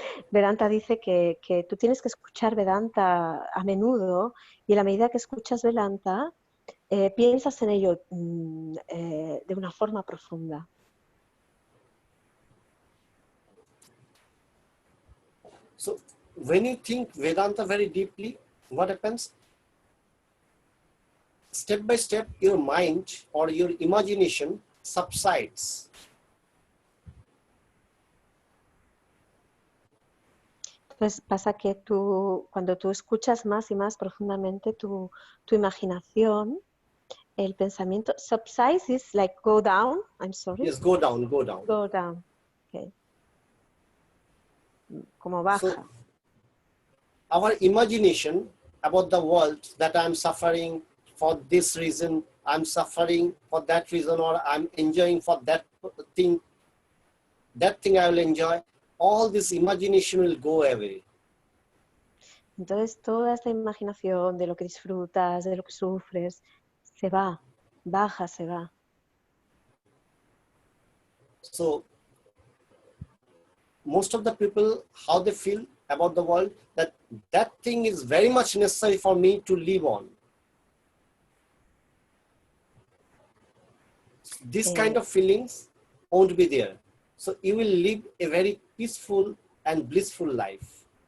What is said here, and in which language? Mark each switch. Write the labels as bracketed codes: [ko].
[es] Vedanta dice que tú tienes que escuchar Vedanta a menudo y a la medida que escuchas Vedanta, piensas en ello de una forma profunda. [en] So when you think Vedanta very deeply, what happens? Step by step, your mind or your imagination subsides. [es] Entonces pasa que cuando tú escuchas más y más profundamente tu imaginación, el pensamiento [en] subsides is like go down. I'm sorry. Yes, go down, go down. Go down. Okay. [es] Como baja. [en] So, our imagination about the world that I'm suffering for this reason, I'm suffering for that reason, or I'm enjoying for that thing I will enjoy. All this imagination will go away. [es] Entonces toda esta imaginación de lo que disfrutas, de lo que sufres, se va, baja, se va. [en] So most of the people, how they feel about the world, that thing is very much necessary for me to live on. This kind of feelings won't be there. So you will live a very peaceful and blissful life.